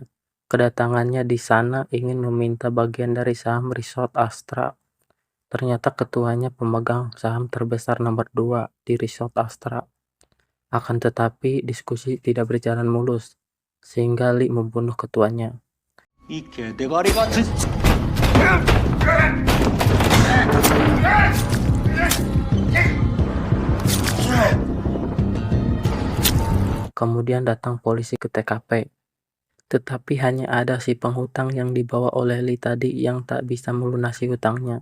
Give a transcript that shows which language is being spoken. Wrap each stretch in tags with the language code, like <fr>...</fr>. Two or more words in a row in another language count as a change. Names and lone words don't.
<id>Kedatangannya di sana ingin meminta bagian dari saham Resort Astra. Ternyata ketuanya pemegang saham terbesar nomor 2 di Resort Astra. Akan tetapi diskusi tidak berjalan mulus, sehingga Lee membunuh ketuanya.</id> <ko>이 개대가리 같은.</ko> <id>Kemudian datang polisi ke TKP. Tetapi hanya ada si penghutang yang dibawa oleh Lee tadi yang tak bisa melunasi hutangnya.</id>